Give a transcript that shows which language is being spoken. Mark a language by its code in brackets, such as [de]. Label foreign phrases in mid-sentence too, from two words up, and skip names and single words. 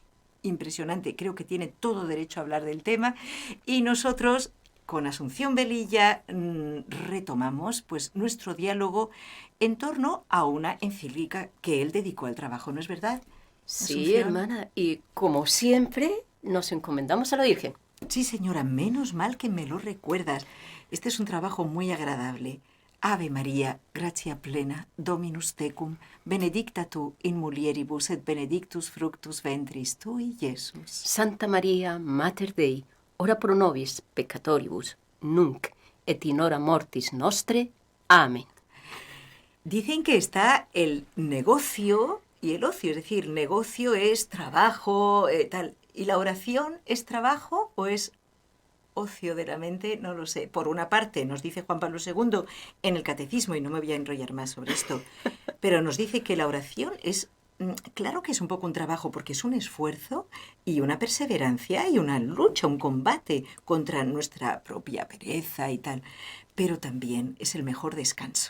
[es] Impresionante, creo que tiene todo derecho a hablar del tema y nosotros con Asunción Velilla retomamos pues nuestro diálogo en torno a una encíclica que él dedicó al trabajo, ¿no es verdad? Sí, Asunción. hermana, y como siempre nos encomendamos a la Virgen. Sí, señora, menos mal que me lo recuerdas. Este es un trabajo muy agradable. [la] Ave María, gratia plena, Dominus tecum, benedicta tu in mulieribus et benedictus fructus ventris tui, Iesus. Santa María, Mater Dei, ora pro nobis peccatoribus, nunc et in hora mortis nostre. [es] Amén. Dicen que está el negocio y el ocio, es decir, negocio es trabajo, tal. ¿Y la oración es trabajo o es ocio de la mente? No lo sé. Por una parte, nos dice Juan Pablo II en el Catecismo, y no me voy a enrollar más sobre esto, pero nos dice que la oración es, claro que es un poco un trabajo, porque es un esfuerzo y una perseverancia y una lucha, un combate contra nuestra propia pereza y tal, pero también es el mejor descanso.